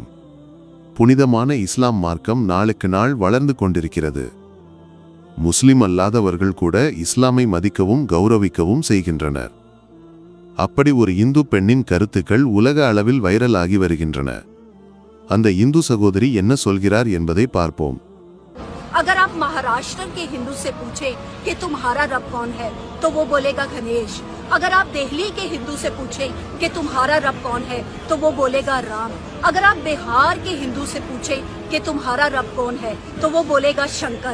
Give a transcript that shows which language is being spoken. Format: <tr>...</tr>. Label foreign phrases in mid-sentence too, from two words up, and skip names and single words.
<ta>புனிதமான இஸ்லாம் மார்க்கம் நாளுக்கு நாள் வளர்ந்து கொண்டிருக்கிறது. முஸ்லிம் அல்லாதவர்கள் கூட இஸ்லாமை மதிக்கவும் கௌரவிக்கவும் செய்கின்றனர். அப்படி ஒரு இந்து பெண்ணின் கருத்துக்கள் உலக அளவில் வைரல் ஆகி வருகின்றன. அந்த இந்து சகோதரி என்ன சொல்கிறார் என்பதை பார்ப்போம்.</ta> <hi>अगर आप महाराष्ट्र के हिंदू से पूछे कि तुम्हारा रब कौन है तो वो बोलेगा गणेश। अगर आप दिल्ली के हिंदू से पूछे कि तुम्हारा रब कौन है तो वो बोलेगा राम। अगर आप बिहार के हिंदू से पूछे कि तुम्हारा रब कौन है तो वो बोलेगा शंकर।</hi>